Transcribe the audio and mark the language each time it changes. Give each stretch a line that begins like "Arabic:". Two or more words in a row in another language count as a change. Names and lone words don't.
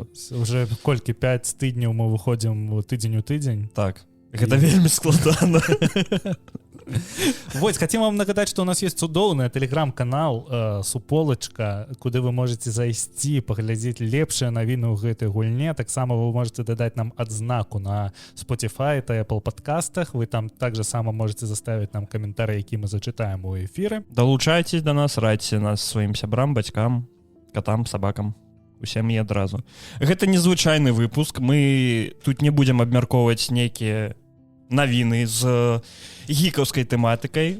Belarusian: уже колькі 5 тыдняў мы выходзім тыдзень у тыдзень. Так, гэта вельмі складана. Вось, хотим вам нагадаць, што у нас есть цудоўны тэлеграм-канал Суполачка, куды вы можете зайсці, паглядзець лепшыя навіны ў гэтай гульне. Таксама вы можете дадаць нам адзнаку на Spotify та Apple подкастах. Вы там
Russian: также само можете заставить
Belarusian: нам каментары, які мы зачытаем у эфіры. Далучайцесь да нас, радзьце нас сваім сябрам, бацькам, катам, сабакам. Усім і адразу. Гэта незвычайны выпуск. Мы тут не будзем абмяркоўваць нейкія навіны з гікаўскай тэматыкай.